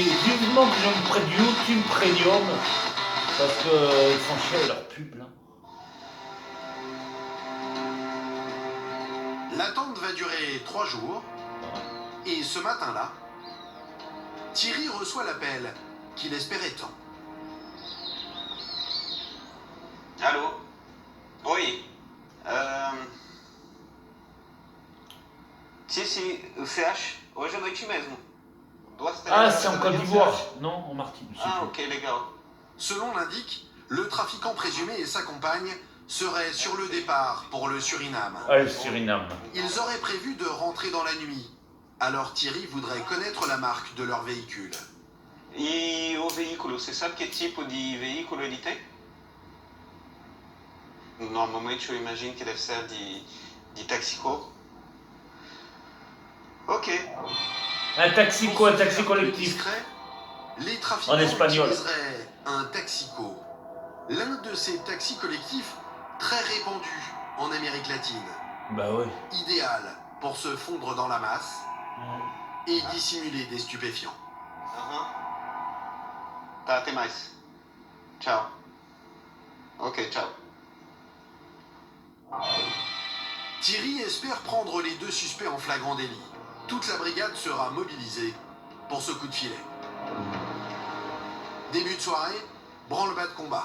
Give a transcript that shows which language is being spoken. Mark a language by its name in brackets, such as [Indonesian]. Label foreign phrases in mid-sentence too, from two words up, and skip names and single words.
[French] Vivement que je me prenne YouTube Premium. Parce que ils font chier leur pub là. L'attente va durer 3 jours. Et ce matin-là, Thierry reçoit l'appel qu'il espérait tant. Alô? [Portuguese] Oi. Sim, você acha? Hoje à noite mesmo. [French] Ah, c'est en Côte d'Ivoire. Non, en Martinique. [Portuguese] Ah, ok, legal. [French] Selon l'indique, le trafiquant présumé et sa compagne seraient sur le départ pour le Suriname. Ah, le Suriname. Ils auraient prévu de rentrer dans la nuit. Alors Thierry voudrait connaître la marque de leur véhicule. [Portuguese] E o veículo, você sabe que tipo de veículo ele tem? Normalmente eu imagino que deve ser de taxico. Ok. [French] Un taxi Pour un se taxi faire plus collectif. discret, les trafiquants En espagnol. utiliseraient un taxico, l'un de ces taxis collectifs très répandus en Amérique latine, Bah ouais. idéal pour se fondre dans la masse et dissimuler des stupéfiants. [Portuguese] Aham. Tá, até mais. Tchau. [French] Ok, ciao. Thierry espère prendre les deux suspects en flagrant délit. Toute la brigade sera mobilisée pour ce coup de filet. Début de soirée, branle-bas de combat.